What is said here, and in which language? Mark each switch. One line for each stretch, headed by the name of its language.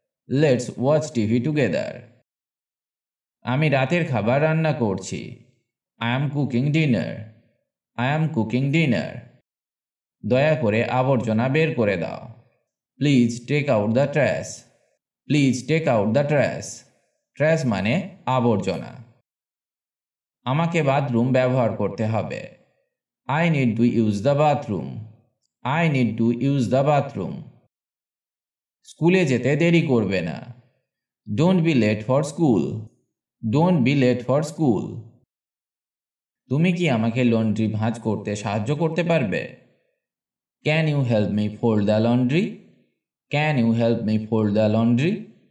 English: Let's watch TV together.
Bangla: আমি রাতের খাবার রান্না করছি।
English: I am cooking dinner. I am cooking dinner.
Bangla: দয়া করে আবর্জনা বের করে দাও।
English: Please take out the trash. Please take out the trash.
Bangla: Trash মানে আবর্জনা। আমাকে বাথরুম ব্যবহার করতে হবে।
English: I need to use the bathroom. I need to use the bathroom.
Bangla: স্কুলে যেতে দেরি করবে না।
English: Don't be late for school. Don't be late for school.
Bangla: তুমি কি আমাকে লন্ড্রি ভাঁজ করতে সাহায্য করতে পারবে?
English: Can you help me fold the laundry? Can you help me fold the laundry?